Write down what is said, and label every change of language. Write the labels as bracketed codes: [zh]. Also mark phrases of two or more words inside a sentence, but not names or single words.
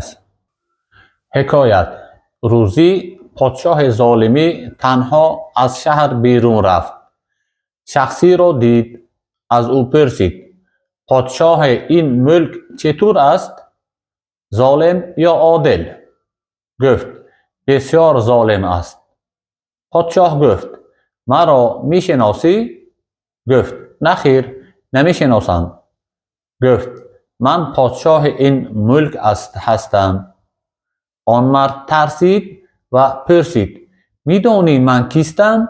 [fa] Hikoyat. روزی پادشاه ظالمی تنها از شهر بیرون رفت. شخصی را دید، از او پرسید. پادشاه این ملک چطور است? ظالم یا عادل? گفت بسیار ظالم است. پادشاه گفت مرا میشناسی؟ گفت نخیر نمیشناسم. گفت من پادشاه این ملک هستم. آن مرد ترسید و پرسید میدانی من کیستم؟